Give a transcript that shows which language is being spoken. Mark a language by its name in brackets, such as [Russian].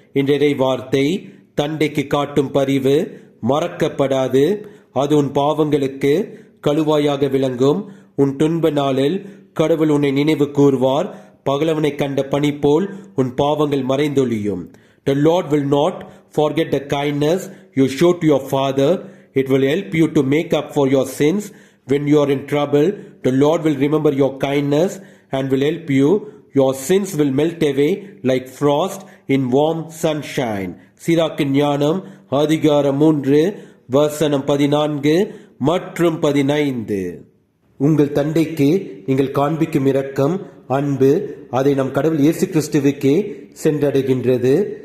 [Tamil] இன்றைய வார்த்தை, தந்தைக்கு காட்டும் பரிவு மறக்கப்படாது, அது உன் பாவங்களுக்கு கழுவாயாக விளங்கும். உன் துன்ப நாளில் கடவுள் உன்னை நினைவு கூர்வார். பகலவனை கண்ட பனி போல் உன் பாவங்கள் மறைந்தொழியும். [English] The Lord will not forget the kindness you show to your father. It will help you to make up for your sins. When you are in trouble, the Lord will remember your kindness and will help you. Your sins will melt away like frost in warm sunshine. [Tamil] சீராக்கின் ஞானம் அதிகாரம் 3 வசனம் 14 மற்றும் 15. உங்கள் தந்தைக்கு நீங்கள் காண்பிக்கும் இரக்கம், அன்பு, அதை நம் கடவுள் இயேசு கிறிஸ்துவுக்கே சென்றடைகின்றது.